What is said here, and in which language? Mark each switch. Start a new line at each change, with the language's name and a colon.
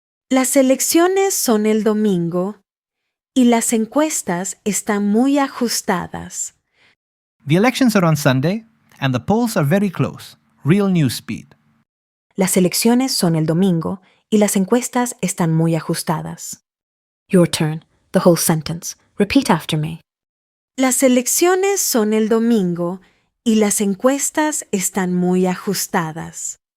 Spanish: Las elecciones son el domingo y las encuestas están muy ajustadas.
English: The elections are on Sunday, and the polls are very close. Real news speed.
Spanish: Las elecciones son el domingo y las encuestas están muy ajustadas.
English: Your turn. The whole sentence. Repeat after me.
Spanish: Las elecciones son el domingo y las encuestas están muy ajustadas.